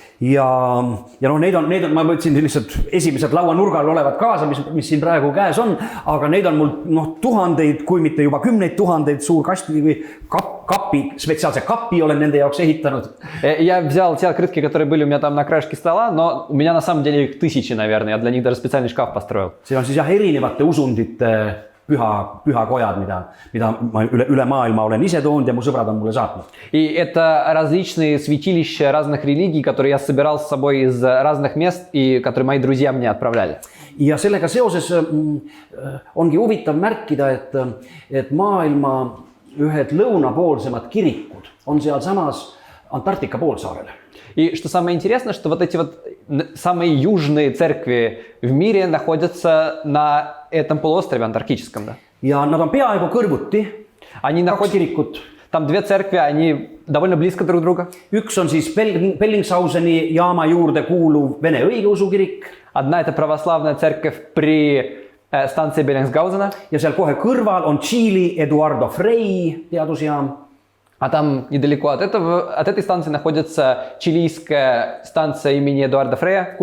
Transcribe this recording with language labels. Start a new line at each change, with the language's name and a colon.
Estonian: Ja neid on, ma võtsin lihtsalt esimesed lauanurgal olevad kaasa, mis siin praegu käes on, aga neid on mul tuhandeid, kui mitte juba 10 000 suur kasti või kapi, spetsiaalse kapi olen nende jaoks ehitanud.
Russian: Я взял те открытки, которые были у меня там на краешке стола, но у меня на самом деле их 1000, наверное. Я для них даже специальный шкаф построил.
Estonian: See on siis jah erinevate usundite pühakojad, mida ma üle maailma olen ise toonud ja mu sõbrad on mulle saatnud.
Russian: И это различные святилища разных религий, которые я собирал с собой из разных мест и которые мои друзья мне отправляли.
Estonian: Ja sellega seoses ongi huvitav märkida, et maailma ühed lõunapoolsemad kirikud on seal samas Antarktika poolsaarel.
Russian: И что самое интересное, что вот эти вот самые южные церкви в мире находятся на этом полуострове антарктическом. Да?
Estonian: Ja nad on peaaegu kõrvuti,
Russian: Они
Estonian: kaks
Russian: находятся...
Estonian: kirikut.
Russian: Там две церкви, они довольно близко друг друга.
Estonian: Üks on siis Bellingshauseni jaama juurde kuuluv Vene õigeusu kirik
Russian: Одна это православная церковь при станции Беллингсгаузена,
Estonian: ja seal kohe kõrval on Tšiili Eduardo Frei teadusjaam.
Russian: а там недалеко от этой станции находится чилийская станция имени Эдуарда Фрея,